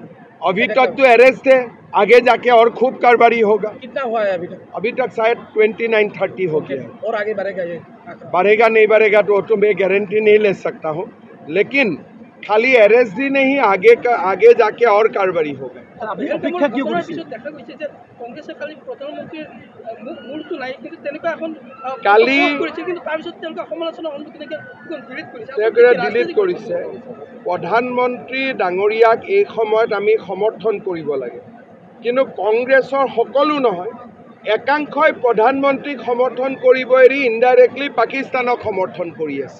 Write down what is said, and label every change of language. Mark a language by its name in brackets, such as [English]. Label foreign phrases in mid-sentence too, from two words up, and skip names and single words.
[Hindi] अभी तक तो अरेस्ट है, आगे जाके और खूब कार्रवाई होगा। कितना हुआ है अभी तक? अभी तक शायद 29-30 हो गया है। और आगे बढ़ेगा ये? बढ़ेगा नहीं बढ़ेगा तो मैं गारंटी नहीं ले सकता हूँ, लेकिन खाली अरेस्ट ही नहीं, आगे जाके और कार्रवाई होगा। [Assamese] ডিলিট কৰিছে। প্ৰধানমন্ত্ৰী ডাঙৰীয়াক এই সময়ত আমি সমৰ্থন কৰিব লাগে, কিন্তু কংগ্ৰেছৰ সকলো নহয়, একাংশই প্ৰধানমন্ত্ৰীক সমৰ্থন কৰিব এৰি ইনডাইৰেক্টলি পাকিস্তানক সমৰ্থন কৰি আছে।